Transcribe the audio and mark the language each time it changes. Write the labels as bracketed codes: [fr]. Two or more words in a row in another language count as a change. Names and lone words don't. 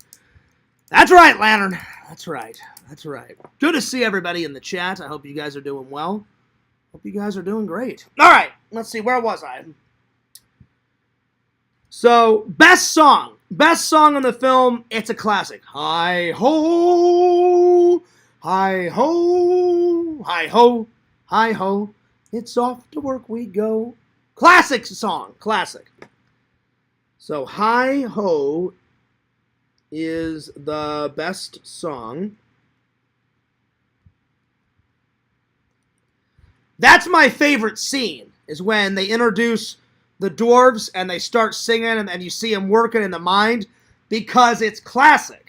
[en] That's right, Lantern. That's right. That's right. Good to see everybody in the chat. I hope you guys are doing well. Hope you guys are doing great. All right. Let's see. Where was I? So, best song. Best song in the film. It's a classic. Hi-ho. Hi-ho. Hi-ho. Hi-ho. It's off to work we go. Classic song. Classic. So, Hi-ho is the best song. That's my favorite scene, is when they introduce the dwarves and they start singing and you see them working in the mind, because it's classic.